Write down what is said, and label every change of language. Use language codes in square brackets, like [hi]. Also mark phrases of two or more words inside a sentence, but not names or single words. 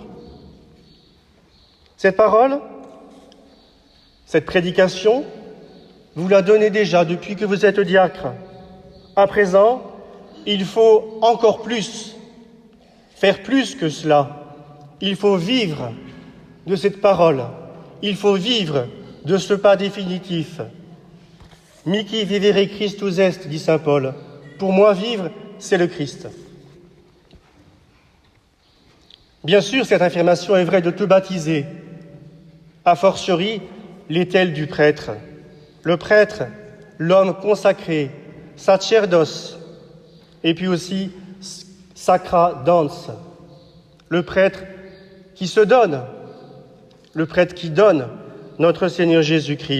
[fr] Cette parole, cette prédication, vous la donnez déjà depuis que vous êtes diacre. À présent, il faut encore plus, faire plus que cela. Il faut vivre de cette parole. Il faut vivre de ce pas définitif. [la] Mihi vivere Christus est, [fr] dit saint Paul. Pour moi, vivre, c'est le Christ. Bien sûr, cette affirmation est vraie de tout baptisé, [la] a fortiori [fr] l'est-elle du prêtre. Le prêtre, l'homme consacré, sacerdos, et puis aussi sacra dans, le prêtre qui se donne, le prêtre qui donne, notre Seigneur Jésus-Christ.